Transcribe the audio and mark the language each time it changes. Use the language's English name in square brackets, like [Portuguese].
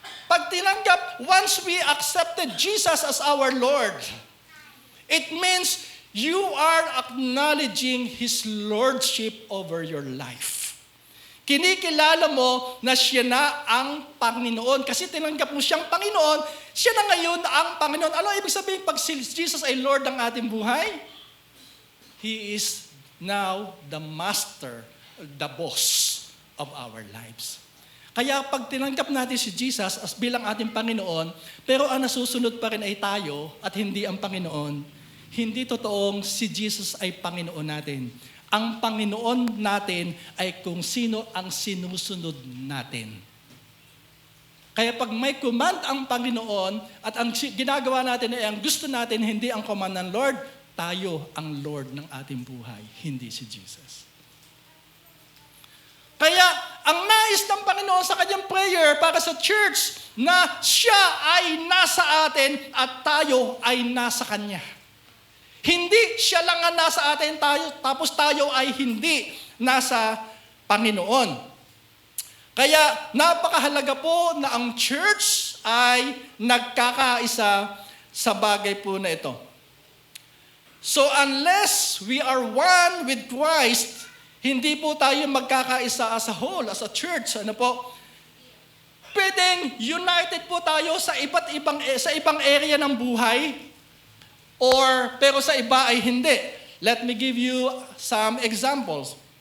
[Filipino] Pag tinanggap, [English] once we accepted Jesus as our Lord, it means you are acknowledging His Lordship over your life. [Filipino] Kinikilala mo na siya na ang Panginoon. Kasi tinanggap mo siyang Panginoon, siya na ngayon ang Panginoon. Ano ibig sabihin pag si Jesus ay Lord ng ating buhay? [English] He is now the master, the boss of our lives. [Filipino] Kaya pag tinanggap natin si Jesus as bilang ating Panginoon, pero ang nasusunod pa rin ay tayo at hindi ang Panginoon, hindi totoong si Jesus ay Panginoon natin. Ang Panginoon natin ay kung sino ang sinusunod natin. Kaya pag may command ang Panginoon at ang ginagawa natin ay ang gusto natin, hindi ang command ng Lord, tayo ang Lord ng ating buhay, hindi si Jesus. Kaya ang nais ng Panginoon sa kanyang prayer para sa church na siya ay nasa atin at tayo ay nasa Kanya. Hindi siya lang ang nasa atin, tapos tayo ay hindi nasa Panginoon. Kaya napakahalaga po na ang church ay nagkakaisa sa bagay po na ito. [English] So unless we are one with Christ, [Filipino] hindi po tayo magkakaisa [English] as a whole, as a church. [Filipino] Ano po? Pwedeng united po tayo sa ibang area ng buhay, pero sa iba ay hindi. [English] Let me give you some examples.